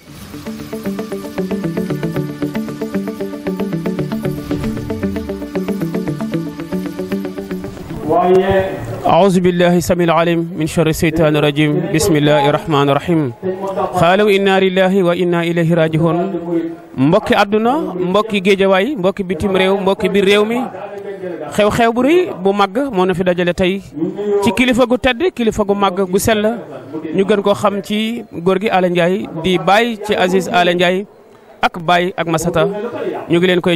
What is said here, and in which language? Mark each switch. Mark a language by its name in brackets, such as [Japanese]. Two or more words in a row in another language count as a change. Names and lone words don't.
[Arabic] أعوذ بالله السميع العليم من شر الشيطان الرجيم بسم الله الرحمن الرحيم قالوا إنا لله وإنا إليه [Wolof] راجعون mbokki àdduna mbokki géejawaay mbokki bitim réew mbokki biir réew mi xew-xew bu rëy bu màgg moo na fi dajale tey ci kilifa gu tedd kilifa gu màgg gu sell ñu gën koo xam ci góor gi Alé Ndiaye di baay ci Aziz Alé Ndiaye ak baay ak Masata ñu ngi leen koy